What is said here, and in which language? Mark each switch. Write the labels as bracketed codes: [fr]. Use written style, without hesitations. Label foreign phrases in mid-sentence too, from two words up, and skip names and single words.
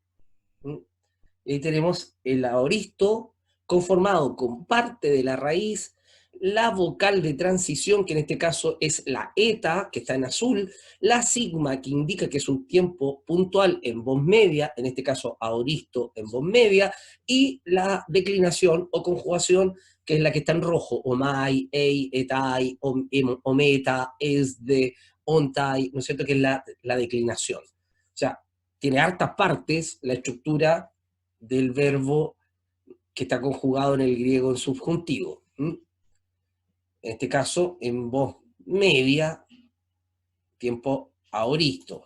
[es] Y tenemos el aoristo conformado con parte de la raíz, la vocal de transición, que en este caso es la eta, que está en azul, la sigma, que indica que es un tiempo puntual en voz media, en este caso aoristo en voz media, y la declinación o conjugación que es la que está en rojo, omai, [el] ῃ, ηται, ωμεθα, ησθε, ωνται, [es] ¿no es cierto?, que es la declinación. O sea, tiene hartas partes la estructura del verbo que está conjugado en el griego en subjuntivo. En este caso, en voz media, tiempo aoristo.